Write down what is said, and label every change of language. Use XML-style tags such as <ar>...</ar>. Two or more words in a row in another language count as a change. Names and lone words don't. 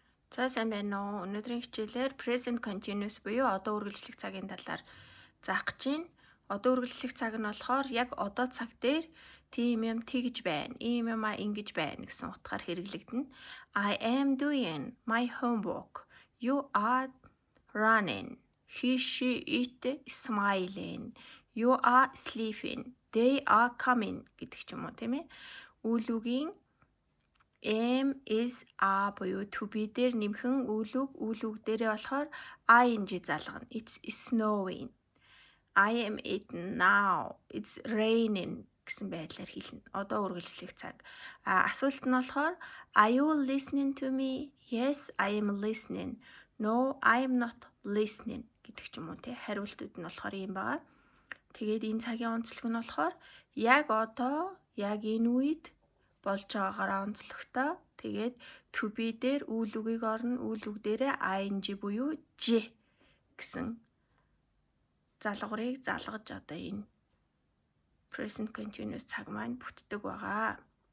<mn>За сайн байна уу? Өнөөдрийн хичээлээр</mn> <en>present continuous</en> <mn>буюу одоо үргэлжлэх цагийн талаар заах гэж байна. Одоо үргэлжлэх цаг нь болохоор яг одоо цаг дээр тийм юм тэгж байна, ийм юм ингэж байна гэсэн утгаар хэрэглэгдэнэ.</mn> <en>I am doing my homework. You are running. He, she, it smiling. You are sleeping. They are coming</en> <mn>гэдэг ч юм уу тийм ээ. Үйл үгийн</mn> <en>am is are</en> <mn>буюу</mn> <en>to be</en> <mn>дээр нэмхэн үйл үг дээрээ болохоор ing залгана.</mn> <en>It's snowing. I am it now. It's raining</en> <mn>гэсэн байдлаар хэлнэ. Одоо үргэлжлэх цаг. Асуулт нь болохоор</mn> <en>are you listening to me? Yes, I am listening. No, I am not listening</en> <mn>гэдэг ч юм уу те. Хариултууд нь болохоор юм байна. Тэгээд энэ цагийн онцлог нь болохоор яг одоо, яг энэ үед болж байгаагаараа онцлогтой. Тэгээд</mn> <en>to be</en> <mn>дээр үйл үгийг орно. Үйл үг дээрээ ing буюу j гэсэн залгуурыг залгаж одоо энэ</mn> <en>present continuous</en> <mn>цаг маань бүтдэг байгаа.</mn>